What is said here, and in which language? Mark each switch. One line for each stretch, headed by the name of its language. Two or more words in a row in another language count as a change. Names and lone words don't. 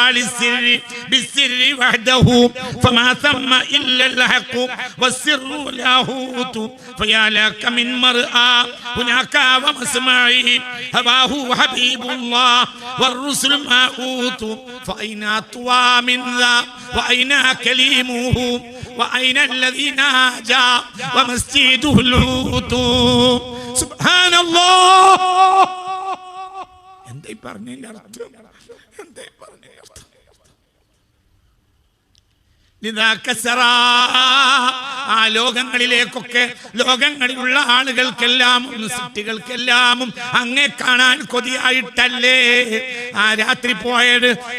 Arabic: للسر بالسر وحده فما ثم إلا الحق والسر لاهوت فيا لك من مرأى هناك ومسمعي هواه حبيب الله والرسل ما أوتوا فأين أطوى من ذا وأين كليمه وأين الذي ناجى ومسجده اللوت سبحان الله.
Malayalam: എന്തായി പറഞ്ഞതിന്റെ അർത്ഥം? ആ ലോകങ്ങളിലേക്കൊക്കെ ലോകങ്ങളിലുള്ള ആളുകൾക്കെല്ലാം സൃഷ്ടികൾക്കെല്ലാം അങ്ങേ കാണാൻ കൊതിയായിട്ടല്ലേ ആ രാത്രി പോയത്.